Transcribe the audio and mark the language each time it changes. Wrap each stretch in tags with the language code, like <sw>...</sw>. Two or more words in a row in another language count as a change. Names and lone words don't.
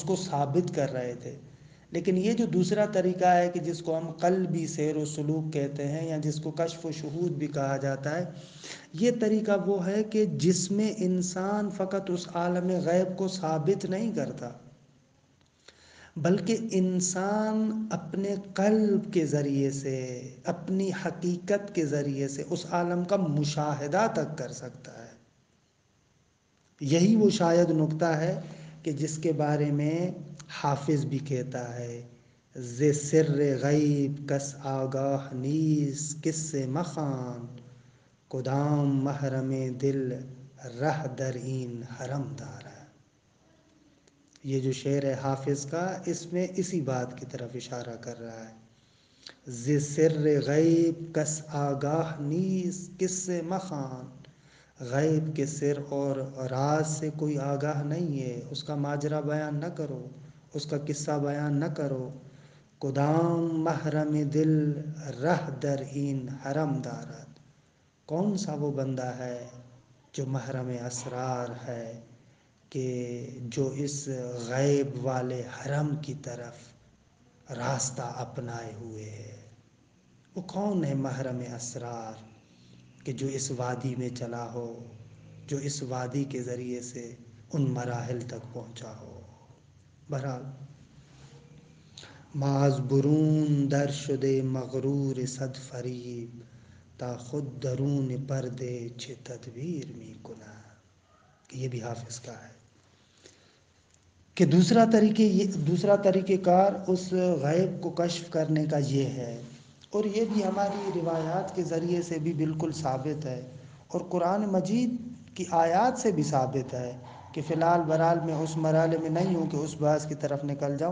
<ur>کو ثابت کر رہے تھے، لیکن یہ جو دوسرا طریقہ ہے کہ جس کو ہم قلبی سیر و سلوک کہتے ہیں یا جس کو کشف و شہود بھی کہا جاتا ہے، یہ طریقہ وہ ہے کہ جس میں انسان فقط اس عالم غیب کو ثابت نہیں کرتا بلکہ انسان اپنے قلب کے ذریعے سے، اپنی حقیقت کے ذریعے سے اس عالم کا مشاہدہ تک کر سکتا ہے۔ یہی وہ شاید نکتہ ہے کہ جس کے بارے میں حافظ بھی کہتا ہے،</ur> <fa>ز سر غیب کس آگاہ نیز کس سے مخوان، کدام محرم دل رہ در این حرم دارد۔</fa> <ur>یہ جو شعر ہے حافظ کا، اس میں اسی بات کی طرف اشارہ کر رہا ہے۔</ur> <fa>ز سر غیب کس آگاہ نیز کس سے مخوان،</fa> <ur>غیب کے سر اور راز سے کوئی آگاہ نہیں ہے، اس کا ماجرا بیان نہ کرو، اس کا قصہ بیان نہ کرو۔</ur> <fa>کدام محرم دل رہ در این حرم دارد،</fa> <ur>کون سا وہ بندہ ہے جو محرم اسرار ہے کہ جو اس غیب والے حرم کی طرف راستہ اپنائے ہوئے ہے۔ وہ کون ہے محرم اسرار کہ جو اس وادی میں چلا ہو، جو اس وادی کے ذریعے سے ان مراحل تک پہنچا ہو۔</ur> <fa>بہرحال معاذ برون در شده مغرور صد فریب، تا خود درون پردے چه تدبیر می کند۔</fa> <ur>یہ بھی حافظ کا ہے کہ دوسرا طریقہ کار اس غیب کو کشف کرنے کا یہ ہے، اور یہ بھی ہماری روایات کے ذریعے سے بھی بالکل ثابت ہے، اور قرآن مجید کی آیات سے بھی ثابت ہے کہ فی الحال برحال میں اس مرحلے میں نہیں ہوں کہ اس بحث کی طرف نکل جاؤں۔</ur>